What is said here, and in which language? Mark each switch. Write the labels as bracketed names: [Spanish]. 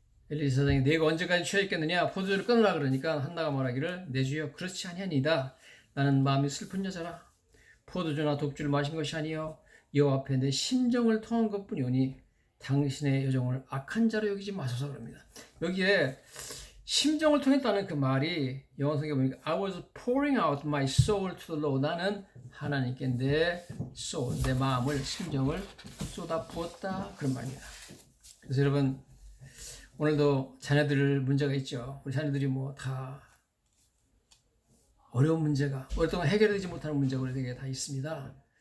[Korean] 엘리 사장이 내가 언제까지 취해 있겠느냐 포도주를 끊으라 그러니까 한나가 말하기를 내 주여 그렇지 아니하니이다. 나는 마음이 슬픈 여자라. 포도주나 독주를 마신 것이 아니요 여호와 앞에 내 심정을 통한 것뿐이오니 당신의 여종을 악한 자로 여기지 마소서 그럽니다. 여기에 심정을 통했다는 그 말이 영어 성경에 보니까 [English] I was pouring out my soul to the Lord. [Korean] 나는 하나님께 내 soul, 내 마음을 심정을 쏟아부었다 그런 말입니다. 그래서 여러분 오늘도 자녀들 문제가 있죠. 우리 자녀들이 뭐 다 어려운 문제가 오랫동안 해결되지 못하는 문제가 우리에게 다 있습니다.